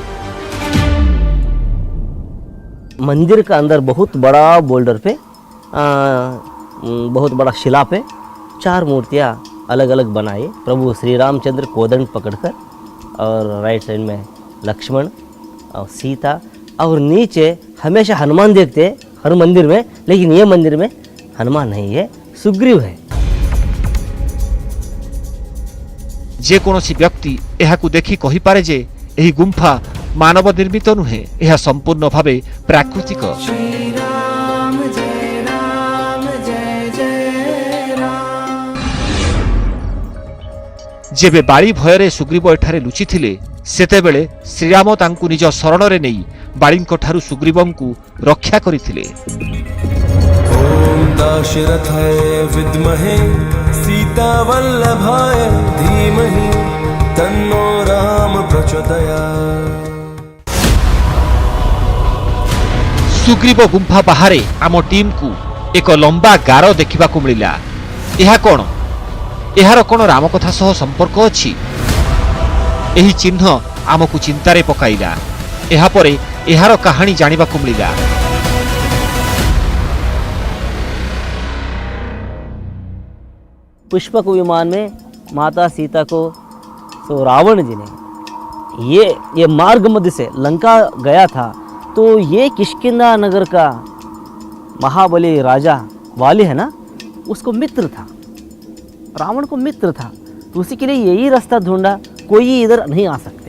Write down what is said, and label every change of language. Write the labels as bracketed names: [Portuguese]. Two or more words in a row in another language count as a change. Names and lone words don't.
[Hindi] मंदिर का अंदर बहुत बड़ा बोल्डर पे बहुत बड़ा शिला पे 4 मूर्तियाँ अलग अलग बनाई। प्रभु श्री रामचंद्र कोदंड पकड़कर, और [English] right side [Hindi] में लक्ष्मण और सीता, और नीचे हमेशा हनुमान देखते हैं हर मंदिर में, लेकिन ये मंदिर में हनुमान नहीं है, सुग्रीव है। [Odia] ଯେ କୌଣସି ବ୍ୟକ୍ତି ଏହାକୁ ଦେଖି କହି ପାରେ ଯେ ଏହି ଗୁମ୍ଫା ମାନବ ନିର୍ମିତ ନୁହେଁ, ଏହା ସମ୍ପୂର୍ଣ୍ଣ ଭାବେ ପ୍ରାକୃତିକ। ଯେବେ ବାଲି ଭୟରେ ସୁଗ୍ରୀବ ଏଠାରେ ଲୁଚି ଥିଲେ ସେତେବେଳେ ଶ୍ରୀରାମ ତାଙ୍କୁ ନିଜ ଶରଣ ରେ ନେଇ ବାଲିଙ୍କ ଠାରୁ ସୁଗ୍ରୀବଙ୍କୁ ରକ୍ଷା କରିଥିଲେ। [Sanskrit] दाशरथाय विद्महे सीतावल्लभाय धीमहि तन्नो राम प्रचोदयात्। [Odia] ସୁଗ୍ରୀବ ଗୁମ୍ଫା ବାହାରେ ଆମ ଟିମ କୁ ଏକ ଲମ୍ବା ଗାର ଦେଖିବାକୁ ମିଳିଲା। ଏହା କଣ? ଏହାର କଣ ରାମ କଥା ସହ ସମ୍ପର୍କ ଅଛି? ଏହି ଚିହ୍ନ ଆମକୁ ଚିନ୍ତାରେ ପକାଇଲା। ଏହା ପରେ ଏହାର କାହାଣୀ ଜାଣିବାକୁ ମିଳିଲା। [Hindi] पुष्पक विमान में माता सीता को तो रावण जी ने ये मार्ग मध्य से लंका गया था, तो ये किष्किंधा नगर का महाबली राजा वाली है ना, उसको मित्र था, रावण को मित्र था, तो उसी के लिए यही रास्ता ढूंढा, कोई इधर नहीं आ सकते।